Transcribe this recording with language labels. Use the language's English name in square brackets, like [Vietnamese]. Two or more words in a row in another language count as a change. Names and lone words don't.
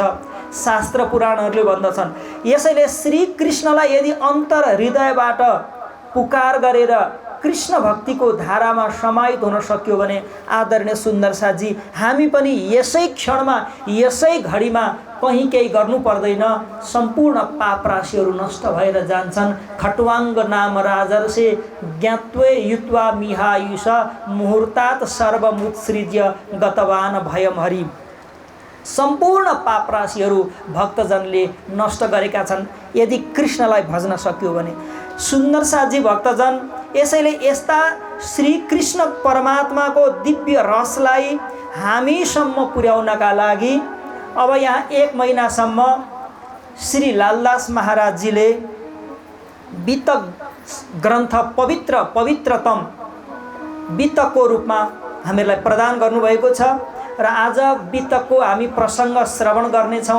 [Nepali] शास्त्र पुराणहरूले भन्दछन्। यसैले श्री कृष्णलाई यदि अन्तर हृदयबाट पुकार गरेर कृष्ण भक्तिको धारामा समाहित हुन सक्यो भने आदरणीय सुन्दर साथजी, हामी पनि यसै क्षणमा, यसै घडीमा कहीँ केही गर्नु पर्दैन, सम्पूर्ण पाप राशिहरू नष्ट भएर जान्छन्। [Sanskrit] खट्वाङ्ग नाम राजर्षे ज्ञात्वे युत्वा मिहायुष मुहुर्तात सर्वमुत्सृज्य गतवान भयम हरि। [Nepali] सम्पूर्ण पाप राशिहरू भक्तजनले नष्ट गरेका छन् यदि कृष्णलाई भज्न सक्यो भने। सुन्दर साथजी भक्तजन, यसैले यस्ता श्री कृष्ण परमात्माको दिव्य रसलाई हामीसम्म पुर्याउनका लागि अब यहाँ 1 महिनासम्म श्री लालदास महाराजजीले वितक ग्रन्थ पवित्रतम वितकको रूपमा हामीलाई प्रदान गर्नुभएको छ र आज वितकको हामी प्रसङ्ग श्रवण गर्नेछौँ।